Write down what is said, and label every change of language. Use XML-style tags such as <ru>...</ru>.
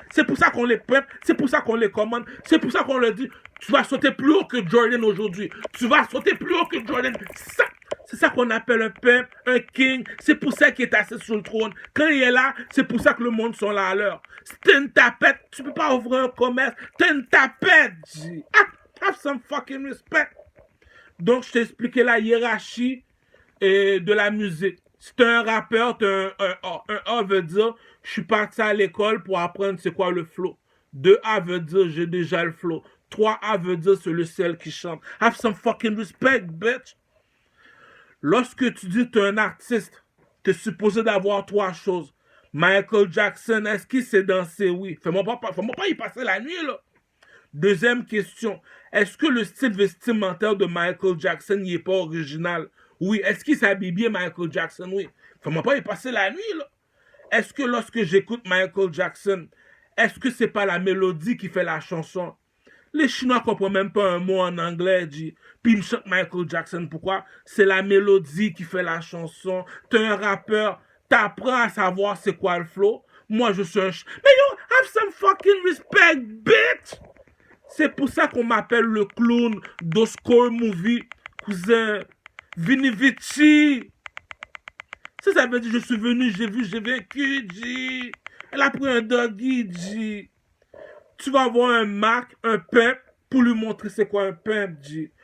<fr>C'est pour ça qu'on les peuple, c'est pour ça qu'on les commande, c'est pour ça qu'on leur dit, tu vas sauter plus haut que Jordan aujourd'hui. Tu vas sauter plus haut que Jordan. C'est ça qu'on appelle un peuple, un king. C'est pour ça qu'il est assis sur le trône. Quand il est là, c'est pour ça que le monde sont là à l'heure. Si t'es une tapette, tu peux pas ouvrir un commerce. T'es une tapette, G.</fr> <en>Ah, have some fucking respect.</en> <fr>Donc, je t'ai expliqué la hiérarchie de la musique. Si t'es un rappeur, t'as un A. Un A veut dire, Je suis parti à l'école pour apprendre c'est quoi le flow. 2A veut dire j'ai déjà le flow. 3A veut dire c'est le ciel qui chante.</fr> <en>Have some fucking respect, bitch.</en> <fr>Lorsque tu dis que tu es un artiste, tu es supposé d'avoir 3 choses. Michael Jackson, est-ce qu'il sait danser? Oui. Fais-moi pas y passer la nuit, là. Deuxième question. Est-ce que le style vestimentaire de Michael Jackson n'est pas original? Oui. Est-ce qu'il s'habille bien, Michael Jackson? Oui. Fais-moi pas y passer la nuit, là. Est-ce que lorsque j'écoute Michael Jackson, est-ce que c'est pas la mélodie qui fait la chanson? Les Chinois comprennent même pas un mot en anglais, dit. Puis ils me chantent Michael Jackson. Pourquoi? C'est la mélodie qui fait la chanson. T'es un rappeur, t'apprends à savoir c'est quoi le flow. Moi, je suis un... Mais yo,</fr> <en>have some fucking respect, bitch!</en> <fr>C'est pour ça qu'on m'appelle le clown d'Oscar Movie, cousin. Vini Vici. Ça veut dire je suis venu, j'ai vu, j'ai vécu, dit. Elle a pris un doggy, dit. Tu vas avoir un Mac, un pimp, pour lui montrer c'est quoi un pimp, dit.</fr>